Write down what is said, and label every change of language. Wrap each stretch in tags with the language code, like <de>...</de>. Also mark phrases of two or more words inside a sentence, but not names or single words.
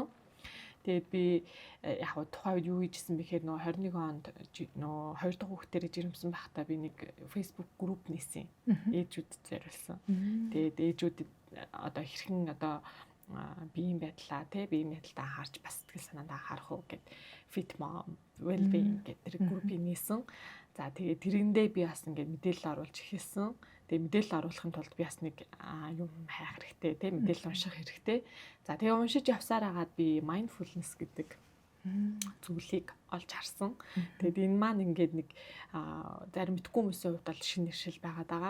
<mn>Тэгээд би яг тухайн үед юу хийжсэн бэхээр нөгөө 21 онд нөгөө 2 дахь хүүхдэрээ жирэмсэн байхдаа би нэг Facebook групп нээсэн. Ээжүүдэд зориулсан. Тэгээд ээжүүдэд одоо хэрхэн одоо биеийн байдлаа биеийн байдлаа анхаарч бас сэтгэл санаанд анхаарах уу гэд fit mom well being гэдэг группийг нээсэн. За тэгээд тэрэндээ би бас ингээд мэдээлэл оруулж эхэлсэн. Тэгээд мэдээлэл оруулахын тулд би бас нэг юм хайх хэрэгтэй мэдээлэл унших хэрэгтэй. За тэгээд уншиж явсаар агаад би mindfulness гэдэг зүйлийг олж харсан. Тэгээд энэ маань ингээд нэг зарим мэдгүй хүмүүсийн хувьд бол шинэ нэршил байгаад байгаа.</mn>